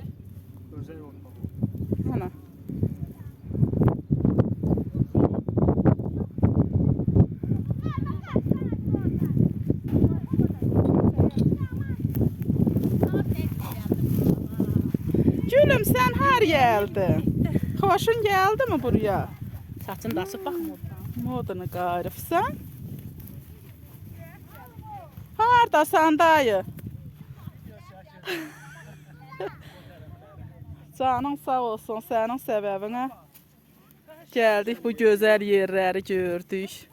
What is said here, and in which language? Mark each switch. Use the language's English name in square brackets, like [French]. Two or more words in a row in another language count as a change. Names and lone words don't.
[Azerbaijani] özəl olmalı. Ana. Gülüm sen har geldin. [Turkish] Hoşun geldi mi buraya? [Azerbaijani] Saçın da açıb baxmır. Modunu qarıfsan. Hardasan dayı? Canın sağ olsun, sənin səbəbinə gəldik, bu gözəl yerləri gördük.